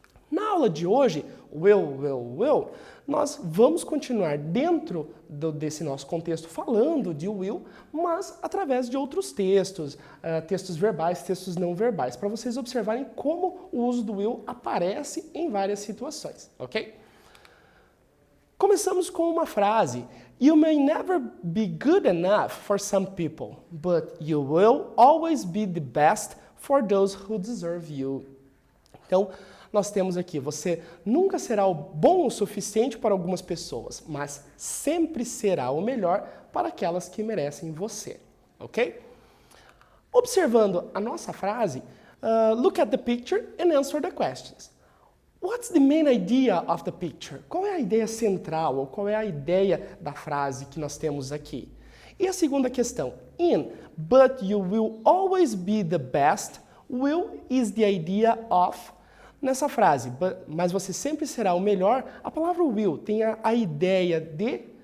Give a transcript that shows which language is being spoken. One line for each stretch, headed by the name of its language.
Portuguese: Na aula de hoje, will, nós vamos continuar dentro desse nosso contexto falando de will, mas através de outros textos, textos verbais, textos não verbais, para vocês observarem como o uso do will aparece em várias situações, ok? Começamos com uma frase.
English: You may never be good enough for some people, but you will always be the best for those who deserve you.
Portuguese: Então, nós temos aqui, você nunca será bom o suficiente para algumas pessoas, mas sempre será o melhor para aquelas que merecem você, ok? Observando a nossa frase, look at the picture and answer the questions.
English: What's the main idea of the picture?
Portuguese: Qual é a ideia central, ou qual é a ideia da frase que nós temos aqui? E a segunda questão,
English: but you will always be the best, will is the idea of.
Portuguese: Nessa frase, mas você sempre será o melhor, a palavra will tem a ideia de.